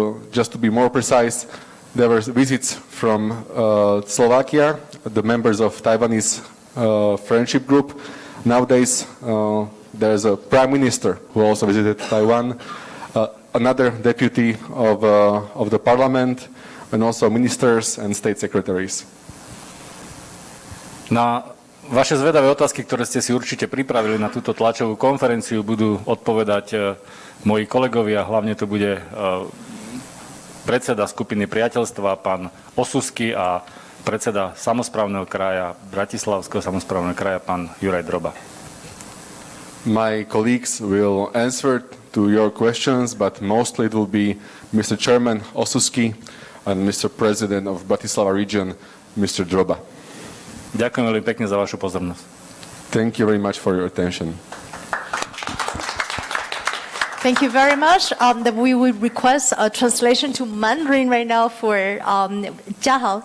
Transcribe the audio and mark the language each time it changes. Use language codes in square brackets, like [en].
[en] Just to be more precise, there were visits from Slovakia, the members of Taiwanese friendship group. Nowadays, there's a prime minister who also visited Taiwan, another deputy of the parliament, and also ministers and state secretaries. [sk] Na vaše zvedavé otázky, ktoré ste si určite pripravili na túto tlačovú konferenciu, budú odpovedať moji kolegovia. Hlavne to bude predseda skupiny priateľstva, pán Osuský, a predseda samosprávneho kraja, Bratislavského samosprávneho kraja, pán Juraj Droba. [en] My colleagues will answer to your questions, but mostly it will be Mr. Chairman Osuský and Mr. President of Bratislava region, Mr. Droba. [sk] Ďakujem veľmi pekne za vašu pozornosť. [en] Thank you very much for your attention. Thank you very much. We would request a translation to Mandarin right now for [zh] 家好.